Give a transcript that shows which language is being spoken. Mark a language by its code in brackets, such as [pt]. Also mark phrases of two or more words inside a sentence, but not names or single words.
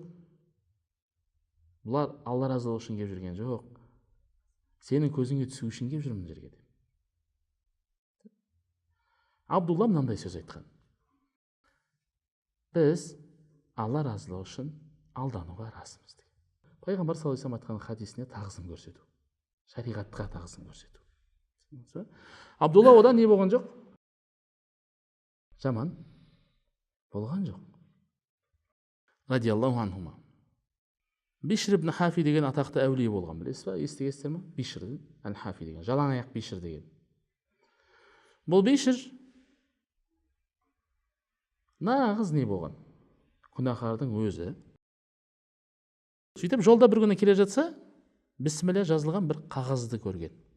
[kk] Бұлар Алла разылығы үшін келіп жүрген жоқ. Сенің көзіңе түсу үшін келіп жүрмін жерге деп. Абдулла мынандай сөз айтқан: біз Алла разылығы үшін алдануға разымыз деген. Пайғамбар [ar] صلى الله عليه وسلم [kk] айтқан хадисіне тағзым көрсету, шариғатқа тағзым көрсету. Абдулла одан не болған жоқ? Жаман болған жоқ. [ar] رضي الله عنهما. [kk] Бишр ибн Хафи деген атақты әулие болған, білесіз ба? Естігенсіздер ме? Бишр ибн Хафи деген, жалаң аяқ Бишр деген. Бұл Бишр нағыз не болған? Күнәһардың өзі. Сөйтіп жолда бір күні келе жатса, бисмилля жазылған бір қағазды көрген.